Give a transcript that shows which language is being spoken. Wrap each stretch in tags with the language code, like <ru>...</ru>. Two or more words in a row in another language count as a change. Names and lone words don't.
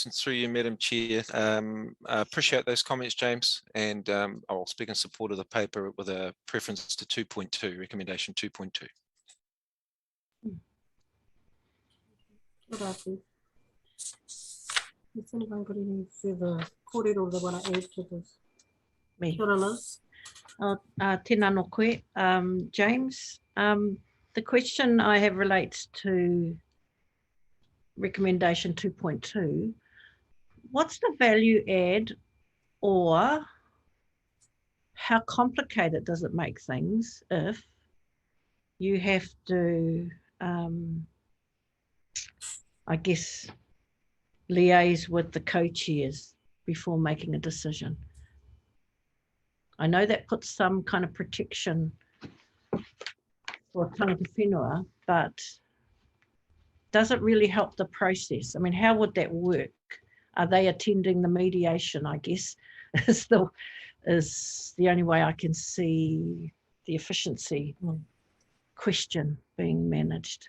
<en>And through you, Madam Chair, I appreciate those comments, James, and I'll speak in support of the paper with a preference to 2.2, recommendation 2.2. Has anyone got any further kōrero they want to add to this? Me.</en> <mi>Kia ora, Liz. Tēnā no koe.</mi> <en>James, the question I have relates to recommendation 2.2. What's the value add, or how complicated does it make things if you have to, I guess, liaise with the co-chairs before making a decision? I know that puts some kind of protection for</en> <mi>tangata whenua,</mi> <en>but does it really help the process? I mean, how would that work? Are they attending the mediation, I guess, is the only way I can see the efficiency question being managed.</en>